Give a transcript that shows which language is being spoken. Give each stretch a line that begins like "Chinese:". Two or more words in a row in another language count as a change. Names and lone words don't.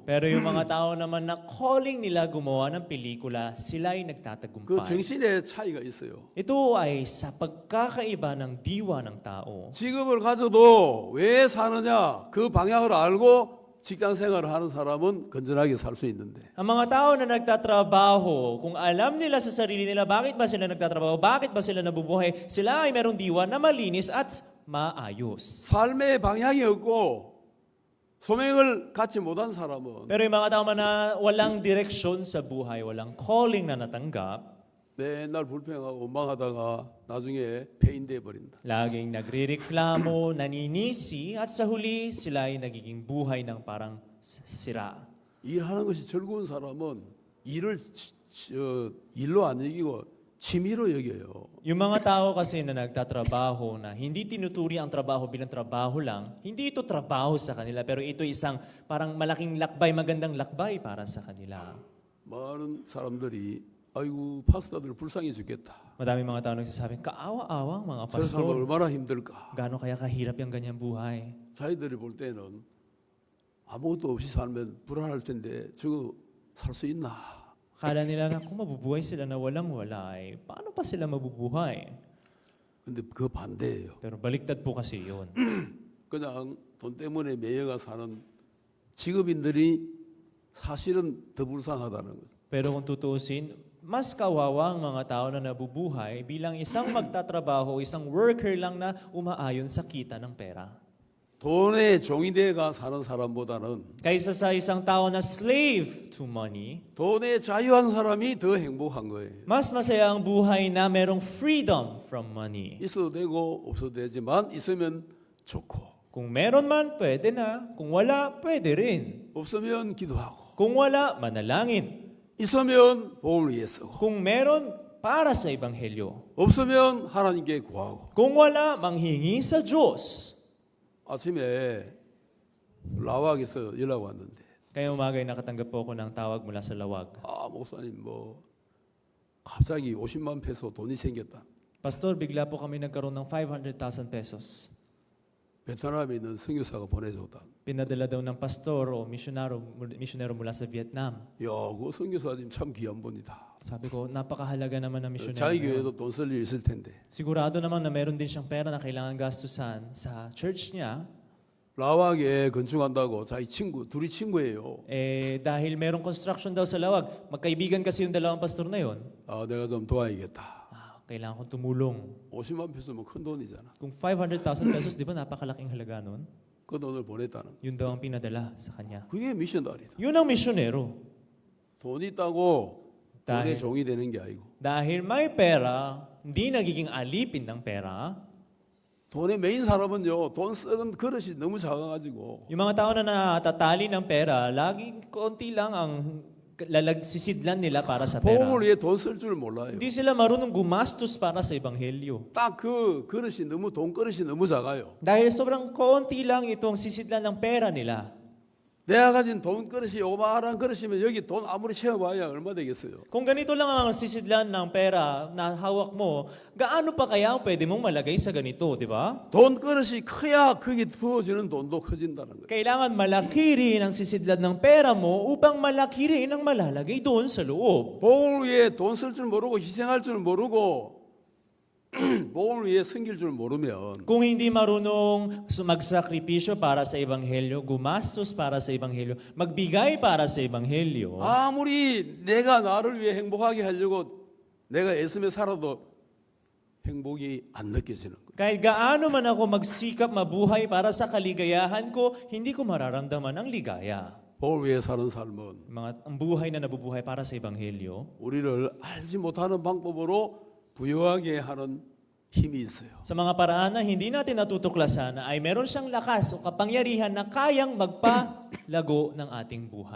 Filipino: Pero yung mga tao naman na calling nila gumawa ng pelikula, sila ay
Korean: 그
Filipino: nagtatagumpay.
Korean: 정신의 차이가 있어요.
Filipino: Ito ay sa pagkakaiba ng diwa ng tao.
Korean: 직업을 가져도 왜 사느냐 그 방향을 알고 직장 생활을 하는 사람은 건전하게 살 수 있는데
Filipino: Ang mga tao na nagtatrabaho, kung alam nila sa sarili nila bakit ba sila nagtatrabaho, bakit ba sila nabubuhay, sila ay merong diwa na malinis at maayos.
Korean: 삶의 방향이 없고 소명을 갖지 못한 사람은
Filipino: Pero yung mga tao man na walang direksyon sa buhay, walang calling na natanggap,
Korean: 맨날 불평하고 원망하다가 나중에 폐인돼 버린다.
Filipino: laging nagrereklamo, naninisi, at sa huli sila ay nagiging buhay ng parang sira.
Korean: 일하는 것이 즐거운 사람은 일을 일로 안 여기고 취미로 여겨요.
Filipino: Yung mga tao kasi na nagtatrabaho na hindi tinuturi ang trabaho bilang trabaho lang, hindi ito trabaho sa kanila, pero ito isang parang malaking lakbay, magandang lakbay para sa kanila.
Korean: 많은 사람들이 아이고 파스타들 불쌍해 죽겠다.
Filipino: Madami mga tao nagsasabing, kaawa-awang mga
Korean: 저 사람
Filipino: pastor.
Korean: 얼마나 힘들까.
Filipino: Gaano kaya kahirap yung ganyang buhay?
Korean: 자기들이 볼 때는 아무것도 없이 살면 불안할 텐데 저거 살 수 있나?
Filipino: Akala nila na kung mabubuhay sila na walang-wala, eh, paano pa sila mabubuhay?
Korean: 근데 그 반대예요.
Filipino: Pero baliktad po kasi yun.
Korean: 그냥 돈 때문에 매여가 사는 직업인들이 사실은 더 불쌍하다는 거죠.
Filipino: Pero kung tutuusin, mas kawawa ang mga tao na nabubuhay bilang isang magtatrabaho, isang worker lang na umaayon sa kita ng pera.
Korean: 돈의 종이 돼가 사는 사람보다는
Filipino: Kaysa sa isang tao na
English: slave to money,
Korean: 돈에 자유한 사람이 더 행복한 거예요.
Filipino: mas masaya ang buhay na merong
English: freedom from money.
Korean: 있어도 되고 없어도 되지만 있으면 좋고
Filipino: Kung meron man, pwede na. Kung wala, pwede rin.
Korean: 없으면 기도하고
Filipino: Kung wala, manalangin.
Korean: 있으면 복음을 위해 쓰고
Filipino: Kung meron, para sa Ebanghelyo.
Korean: 없으면 하나님께 구하고.
Filipino: Kung wala, manghingi sa Diyos.
Korean: 아침에 라왁에서 연락 왔는데
Filipino: Kaya umagay nakatanggap po ako ng tawag mula sa Lawag.
Korean: 아 목사님 뭐 갑자기 50만 페소 돈이 생겼다.
Filipino: Pastor, bigla po kami nagkaroon ng 500,000 pesos.
Korean: 베트남에 있는 선교사가 보내줬다.
Filipino: Pinadala daw ng pastor o misyonero mula sa Vietnam.
Korean: 야, 그 선교사님 참 귀한 분이다.
Filipino: Sabi ko, napakahalaga naman ng misyonero.
Korean: 자기
Filipino: na yun.
Korean: 교회도 돈 쓸 일 있을 텐데.
Filipino: Sigurado naman na meron din siyang pera na kailangan gastusan sa church niya.
Korean: 라왁에 건축한다고 자기 친구 둘이 친구예요.
Filipino: Eh, dahil merong construction daw sa Lawag. Magkaibigan kasi yung dalawang pastor na yon.
Korean: 아, 내가 좀 도와야겠다.
Filipino: Kailangan kong tumulong.
Korean: 50만 페소면 큰 돈이잖아.
Filipino: Kung 500,000 pesos, di ba napakalaking halaga nun?
Korean: 그 돈을 보냈다는.
Filipino: Yun daw ang pinadala sa kanya.
Korean: 그게 미션달이다.
Filipino: Yun ang misyonero.
Korean: 돈 있다고 돈의
Filipino: dahil,
Korean: 종이 되는 게 아니고
Filipino: dahil may pera, hindi nagiging alipin ng pera.
Korean: 돈에 메인 사람은요, 돈 쓰는 그릇이 너무 작아가지고
Filipino: Yung mga tao na natatali ng pera, laging konti lang ang sisidlan nila para sa pera.
Korean: 복음을 위해 돈 쓸 줄 몰라요.
Filipino: Hindi sila marunong gumastos para sa ebanghelyo.
Korean: 딱 그 그릇이 너무 돈 그릇이 너무 작아요.
Filipino: Dahil sobrang konti lang itong sisidlan ng pera nila.
Korean: 내가 가진 돈 그릇이 요만한 그릇이면 여기 돈 아무리 채워봐야 얼마 되겠어요.
Filipino: Kung ganito lang ang sisidlan ng pera na hawak mo, gaano pa kaya ang pwede mong malagay sa ganito, di ba?
Korean: 돈 그릇이 커야 거기 부어지는 돈도 커진다는 거예요.
Filipino: Kailangan malaki rin ang sisidlan ng pera mo upang malaki rin ang malalagay doon sa loob.
Korean: 복음을 위해 돈 쓸 줄 모르고 희생할 줄 모르고 복음을 위해 섬길 줄 모르면
Filipino: Kung hindi marunong magsakripisyo para sa ebanghelyo, gumastos para sa ebanghelyo, magbigay para sa ebanghelyo,
Korean: 아무리 내가 나를 위해 행복하게 하려고 내가 애쓰며 살아도 행복이 안 느껴지는 거예요.
Filipino: kahit gaano man ako magsikap mabuhay para sa kaligayahan ko, hindi ko mararamdaman ang ligaya.
Korean: 복을 위해 사는 삶은
Filipino: Ang buhay na nabubuhay para sa ebanghelyo,
Korean: 우리를 알지 못하는 방법으로 부여하게 하는 힘이 있어요.
Filipino: sa mga paraan na hindi natin natutuklasan, ay meron siyang lakas o kapangyarihan na kayang magpalago ng ating buhay.